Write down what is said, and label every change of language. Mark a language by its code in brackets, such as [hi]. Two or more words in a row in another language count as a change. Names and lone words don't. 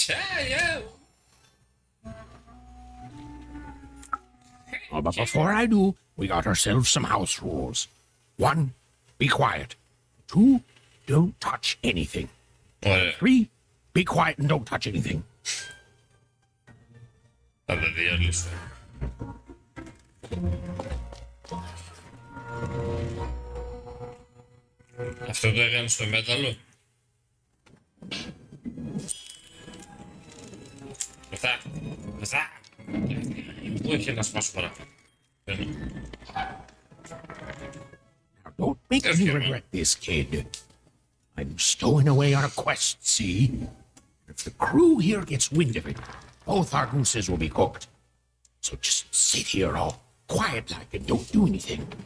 [en] Oh, but before I do, we got ourselves some house rules. 1, be quiet. 2, don't touch anything. 3, be quiet and don't touch anything. [el] Θα τα διαλύσω. Αυτό το έκανε στο μέταλλο. Αυτά. Πού έχει να σπάσω παραπάνω. [en] Now, don't make me regret this, kid. I'm stowing away on a quest, see? If the crew here gets wind of it, both our gooses will be cooked. So just sit here all quiet like and don't do anything.